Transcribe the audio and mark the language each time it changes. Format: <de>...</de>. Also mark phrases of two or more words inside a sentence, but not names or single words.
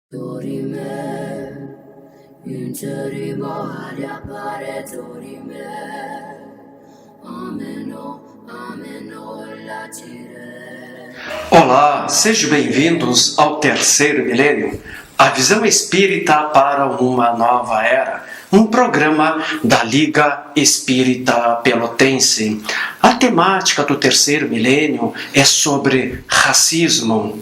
<la>Dorime, interimo ad appare dorime, ameno, ameno latire.</la> <pt>Olá, sejam bem-vindos ao terceiro milênio, a visão espírita para uma nova era, um programa da Liga Espírita Pelotense. A temática do terceiro milênio é sobre racismo.</pt>